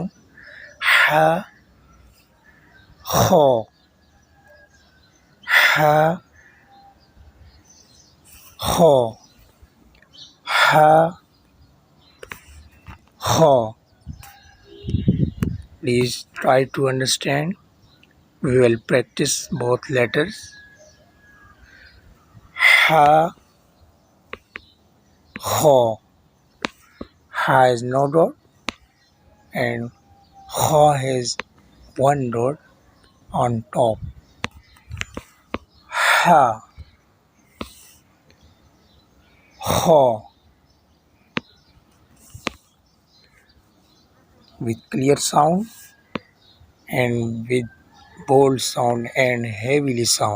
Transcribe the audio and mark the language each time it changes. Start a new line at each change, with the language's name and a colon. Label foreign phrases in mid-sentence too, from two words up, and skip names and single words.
Arabic: Ha, Kha, Ha, Kha, Ha, Kha.
English: Please try to understand. We will practice both letters.
Arabic: Ha, Kha.
English: Ha is no dot and Kha has one dot on top.
Arabic: Ha, Kha.
English: With clear sound and with bold sound and heavily sound.